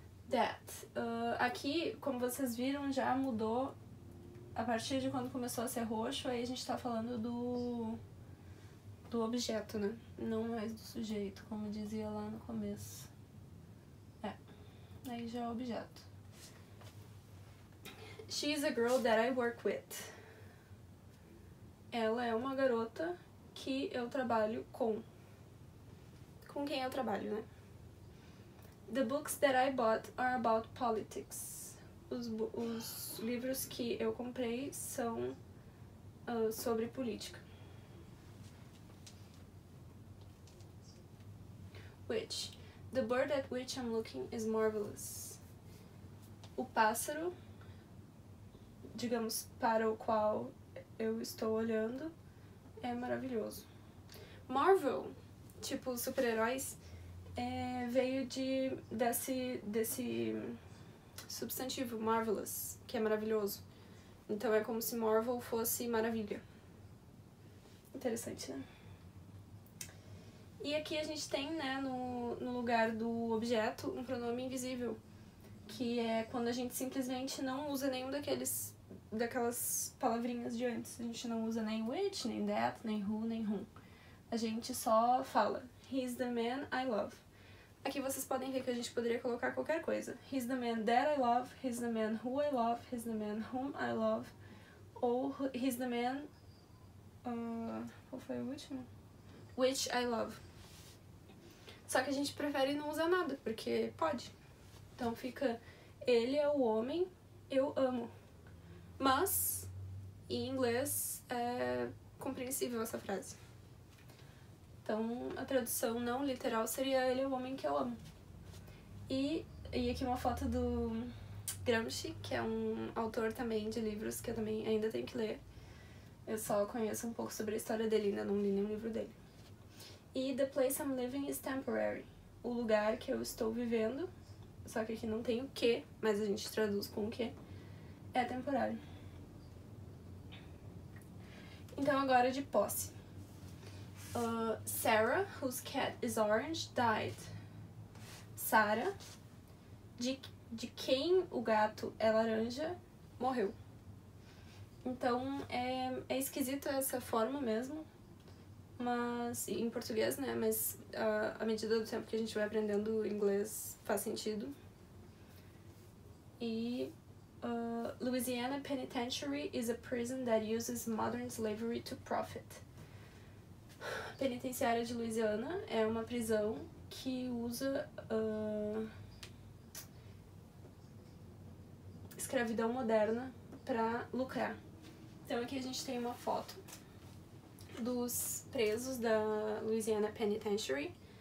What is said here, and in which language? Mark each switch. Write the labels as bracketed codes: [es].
[pt] That. Aqui, como vocês viram, já mudou a partir de quando começou a ser roxo. Aí a gente tá falando do objeto, né? Não mais do sujeito, como dizia lá no começo. Aí já é objeto. [en] She's a girl that I work with. [pt] Ela é uma garota que eu trabalho com. Com quem eu trabalho, né? [en] The books that I bought are about politics. [pt] Os livros que eu comprei são sobre política. [en] Which? The bird at which I'm looking is marvelous. [pt] O pássaro, digamos, para o qual eu estou olhando, é maravilhoso. Marvel, tipo super-heróis, veio desse substantivo, marvelous, que é maravilhoso. Então é como se Marvel fosse maravilha. Interessante, né? E aqui a gente tem, né, no lugar do objeto, um pronome invisível, que é quando a gente simplesmente não usa nenhum daquelas palavrinhas de antes. A gente não usa nem which, nem that, nem who, nem whom. A gente só fala, [en] he's the man I love. [pt] Aqui vocês podem ver que a gente poderia colocar qualquer coisa. [en] He's the man that I love, he's the man who I love, he's the man whom I love, [pt] ou [en] he's the man... [pt] qual foi o último? [en] Which I love. [pt] Só que a gente prefere não usar nada, porque pode. Então fica, ele é o homem, eu amo. Mas, em inglês, é compreensível essa frase. Então, a tradução não literal seria ele é o homem que eu amo. E aqui uma foto do Gramsci, que é um autor também de livros que eu também ainda tenho que ler. Eu só conheço um pouco sobre a história dele, ainda não li nenhum livro dele. [en] E the place I'm living is temporary. [pt] O lugar que eu estou vivendo, só que aqui não tem o que, mas a gente traduz com o que, é temporário. Então agora de posse. [en] Sarah, whose cat is orange, died. [pt] Sarah, de quem o gato é laranja, morreu. Então é esquisito essa forma mesmo. Mas, em português, né, mas à medida do tempo que a gente vai aprendendo inglês faz sentido. [en] E Louisiana Penitentiary is a prison that uses modern slavery to profit. [pt] Penitenciária de Louisiana é uma prisão que usa escravidão moderna para lucrar. Então aqui a gente tem uma foto dos presos da Louisiana Penitentiary.